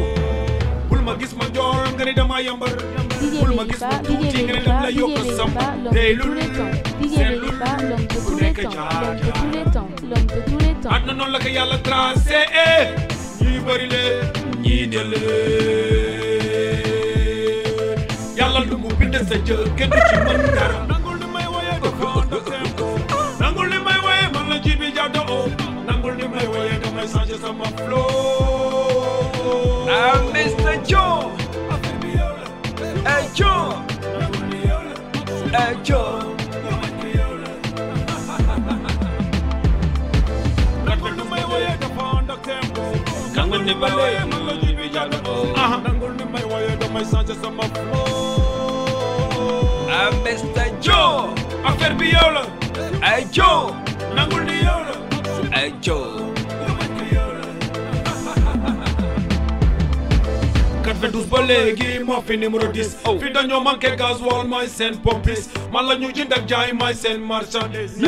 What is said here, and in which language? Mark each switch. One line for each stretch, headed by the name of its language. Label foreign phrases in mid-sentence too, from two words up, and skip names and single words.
Wolof: bul ma gis ma njool nga ni dama yambar bul ma gis ma tuuti nga ni dama la yokk sam tey lul seen lul ku nekk jaar àdduna noonu la ko yàlla tracé ñuy bëri leen ñii ne leen yàlla lu mu bind sa jë kenn du ci mën dara nangul li may woye nangul li may woye man la jibi jaado o nangul li may woye damay changer sama flow
English: Mr. Joe hey Joe hey Joe
Wolof: nangul li may woye dafa ànd ak tempo nangul li may woye man la jibi jaado o nangul li may woye damay changer sama flow
English: Mr. Joe
Wolof: affaire bi yow la
English: hey Joe
Wolof: nangul ni yow la
English: hey Joe
Wolof: kat 92 ba léegi moo fi numéro 10 fi dañoo manqué gasoil mooy seen pompis man la ñu jënd ak jaay mooy seen marchandise na